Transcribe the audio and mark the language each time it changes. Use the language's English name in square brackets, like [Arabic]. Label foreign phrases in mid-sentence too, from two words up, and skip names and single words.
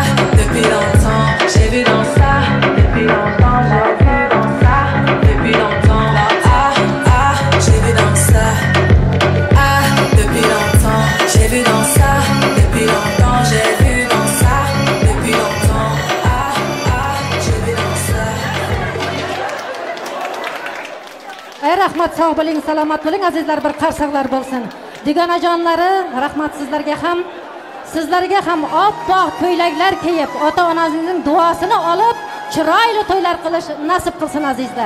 [French] Depuis longtemps, j'ai vu dans ça. Depuis longtemps, j'ai vu dans ça. Depuis longtemps, ah, ah, j'ai vu dans ça. Ah, depuis longtemps, j'ai vu dans ça. Depuis longtemps, j'ai vu dans ça. Depuis longtemps, ah, ah, j'ai vu dans ça. [Uzbek] Rahmat, sağ bo'ling, salomat bo'ling, azizlar, bir qarsaqlar bo'lsin. Digonajonlari, rahmat sizlarga ham oppoq ko'ylaklar kiyib, ota-onangizning duosini olib, chiroyli to'ylar qilish nasib qilsin azizlar.